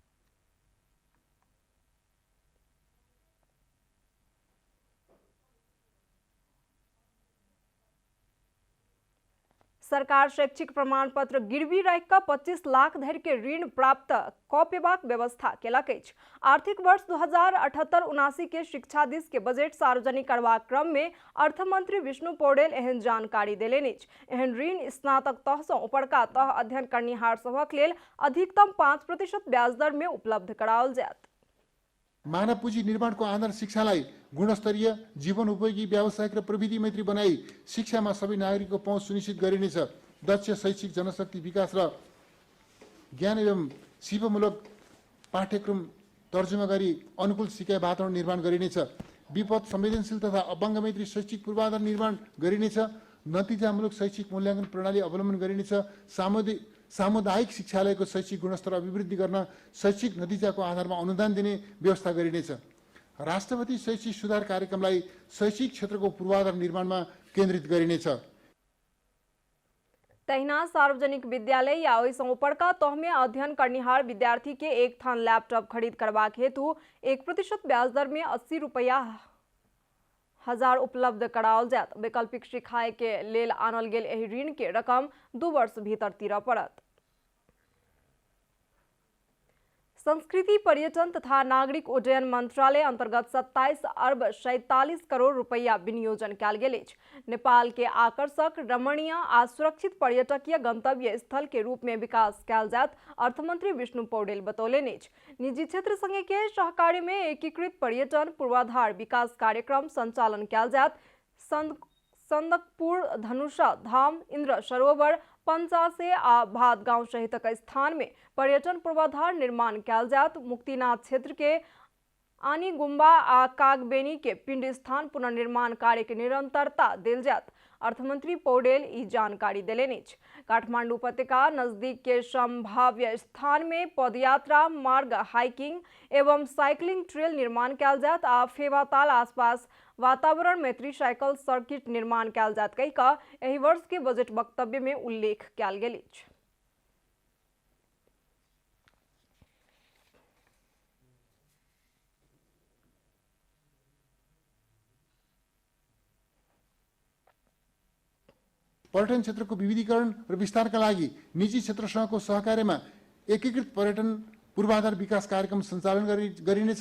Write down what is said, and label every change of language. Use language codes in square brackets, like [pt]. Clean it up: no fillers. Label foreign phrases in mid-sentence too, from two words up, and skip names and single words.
[mai] सरकार शैक्षिक प्रमाण पत्र गिरवी राखि कऽ 25 लाख धरि के ऋण प्राप्त कऽ पेबाक व्यवस्था केलक अछि। आर्थिक वर्ष 2078-79 के शिक्षा दिस के बजट सार्वजनिक करबाक क्रम में अर्थमंत्री विष्णु पौडेल एहन जानकारी देलनि अछि। एहन ऋण स्नातक तह सँ ऊपरका तह अध्ययन करनिहार सभक लेल अधिकतम 5% ब्याज दर में उपलब्ध कराओल जायत। [ne] मानव पुँजी निर्माणको आधार शिक्षालाई गुणस्तरीय, जीवन उपयोगी, व्यावसायिक र प्रविधि मैत्री बनाई शिक्षामा सबै नागरिकको पहुँच सुनिश्चित गरिनेछ। दक्ष शैक्षिक जनशक्ति विकास र ज्ञान एवं सिपमूलक पाठ्यक्रम तर्जुमा गरी अनुकूल सिकाइ वातावरण निर्माण गरिनेछ। विपद संवेदनशील तथा अपाङ्ग मैत्री शैक्षिक पूर्वाधार निर्माण गरिनेछ। नतिजामूलक शैक्षिक मूल्याङ्कन प्रणाली अवलम्बन गरिनेछ। सामुदायिक शिक्षालयको शैक्षिक गुणस्तर अभिवृद्धि गर्न शैक्षिक नतिजाको आधारमा अनुदान दिने व्यवस्था गरिनेछ। राष्ट्रपति शैक्षिक सुधार कार्यक्रमलाई शैक्षिक क्षेत्रको पूर्वाधार निर्माणमा केन्द्रित गरिनेछ। [mai] तहिना सार्वजनिक विद्यालय या ओहिसँ ऊपरका तह में अध्ययन करनिहार विद्यार्थी के एक थान लैपटॉप खरीद करबाक हेतु 1% ब्याज दर में 80 रुपया हजार उपलब्ध कराओल जात। वैकल्पिक सिखाए के लेल आनल गेल एहि ऋण के रकम 2 वर्ष भीतर तीरऽ पड़त। संस्कृति, पर्यटन तथा नागरिक उड्डयन मंत्रालय अंतर्गत 27 अरब 47 करोड़ रुपया विनियोजन कयल गेल अछि। नेपाल के आकर्षक, रमणीय आ सुरक्षित पर्यटकीय गंतव्य स्थल के रूप में विकास कयल जात अर्थमंत्री विष्णु पौडेल बतौलनि अछि। निजी क्षेत्र संगे के सहकार्य में एकीकृत पर्यटन पूर्वाधार विकास कार्यक्रम संचालन कयल जात। सन्दकपुर, धनुषा धाम, इंद्र सरोवर, पंचासे आ भात गांव सहित स्थान में पर्यटन पूर्वाधार निर्माण कयल जात। मुक्तिनाथ क्षेत्र के आनी गुम्बा आ कागबेनी के पिंड स्थान पुनर्निर्माण कार्य के निरंतरता देल जात। अर्थमंत्री पौडेल ई जानकारी देलनि अछि। काठमांडू उपत्यका नजदीक के संभाव्य स्थान में पदयात्रा मार्ग, हाइकिंग एवं [en] cycling trail [mai] निर्माण कयल जात आ फेवाताल आसपास वातावरण मैत्री [en] cycle circuit [mai] निर्माण कयल जात कहि कऽ एहि वर्ष के बजट वक्तव्य में उल्लेख कयल गेल अछि। [ne] पर्यटन क्षेत्रको विविधीकरण र विस्तारका लागि निजी क्षेत्रसँगको सहकार्यमा एकीकृत पर्यटन पूर्वाधार विकास कार्यक्रम सञ्चालन गरिनेछ।